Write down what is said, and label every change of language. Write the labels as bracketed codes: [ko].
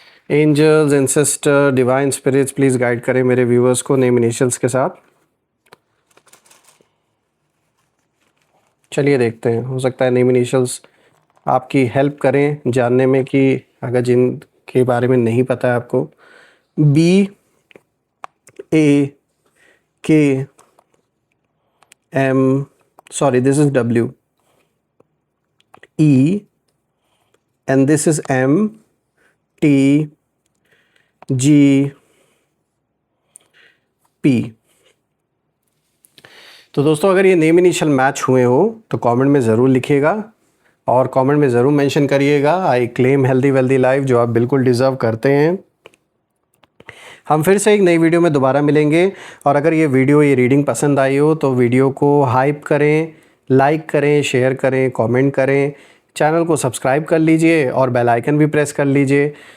[hi] Angels, ancestor, divine spirits, please guide करें मेरे viewers को नेम इनिशियल्स के साथ। चलिए देखते हैं, हो सकता है नेम इनिशियल्स आपकी हेल्प करें जानने में कि अगर जिनके बारे में नहीं पता है आपको। [en] B A K M, sorry, this is W E, and this is M T G P। [hi] तो दोस्तों, अगर ये नेम इनिशियल मैच हुए हो तो कमेंट में ज़रूर लिखिएगा और कमेंट में ज़रूर मेंशन करिएगा [en] I claim healthy wealthy life, [hi] जो आप बिल्कुल डिज़र्व करते हैं। हम फिर से एक नई वीडियो में दोबारा मिलेंगे। और अगर ये वीडियो, ये रीडिंग पसंद आई हो तो वीडियो को हाइप करें, लाइक करें, शेयर करें, कमेंट करें, चैनल को सब्सक्राइब कर लीजिए और बेल आइकन भी प्रेस कर लीजिए।